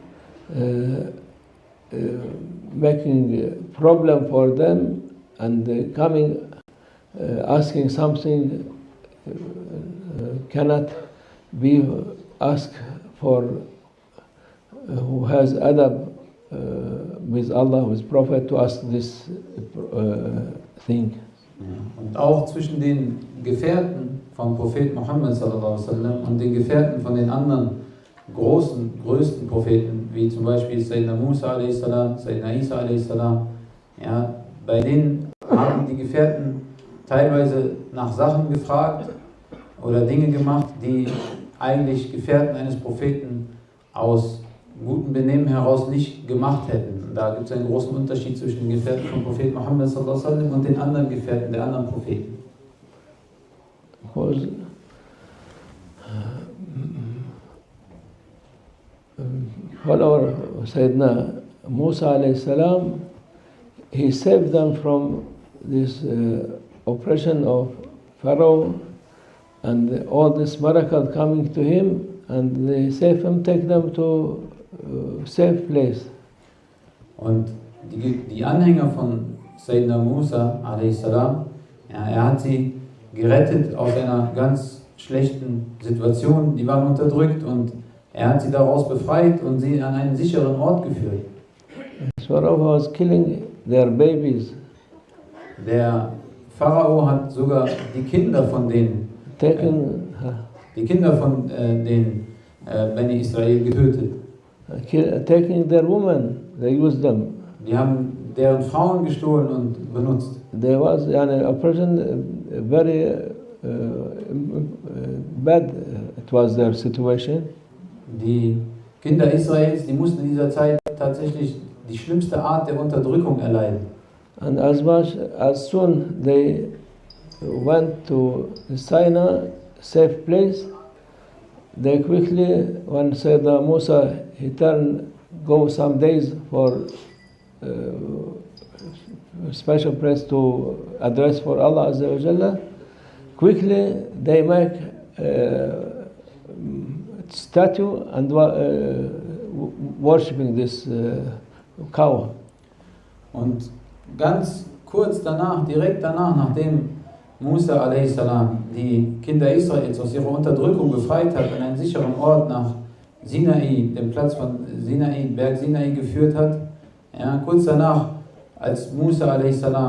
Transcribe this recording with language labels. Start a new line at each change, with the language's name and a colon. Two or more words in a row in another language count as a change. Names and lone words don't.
English: making problem for them and coming asking something cannot be asked for who has adab with Allah, with Prophet, to ask this thing.
German: Und auch zwischen den Gefährten vom Prophet Muhammad
Arabic: صلى الله عليه وسلم
German: und den Gefährten von den anderen größten Propheten, wie zum Beispiel Sayyidina Musa a.s., Sayyidina Isa a.s., ja, bei denen haben die Gefährten teilweise nach Sachen gefragt oder Dinge gemacht, die eigentlich Gefährten eines Propheten aus gutem Benehmen heraus nicht gemacht hätten. Und da gibt es einen großen Unterschied zwischen den Gefährten vom Prophet Muhammad
Arabic: صلى الله عليه وسلم
German: und den anderen Gefährten der anderen Propheten.
English: Because follower Sayyidina Musa
Arabic: عليه السلام,
English: he saved them from this oppression of Pharaoh and all this miracle coming to him, and they saved him, take them to safe place.
German: Und die Anhänger von Sayyidina Musa a.s., ja, er hat sie gerettet aus einer ganz schlechten Situation, die waren unterdrückt, und er hat sie daraus befreit und sie an einen sicheren Ort geführt.
English: Pharaoh was killing their babies.
German: Der Pharao hat sogar die Kinder von den Beni Israel getötet.
English: Taking their women, they used them.
German: Die haben deren Frauen gestohlen und benutzt.
English: There was an oppression, very bad. It was their situation.
German: Die Kinder Israels, die mussten in dieser Zeit tatsächlich die schlimmste Art der Unterdrückung erleiden.
English: And as soon they went to Sinai, safe place, they quickly, when Sayyidina Musa, he go some days for special place to address for Allah
Arabic: عز وجل,
English: quickly they make statue and worshipping this cow.
German: Und ganz kurz danach, direkt danach, nachdem Musa a.s., die Kinder Israels aus ihrer Unterdrückung befreit hat, an einen sicheren Ort nach Sinai, dem Platz von Sinai, Berg Sinai geführt hat. Ja, kurz danach, als Musa a.s.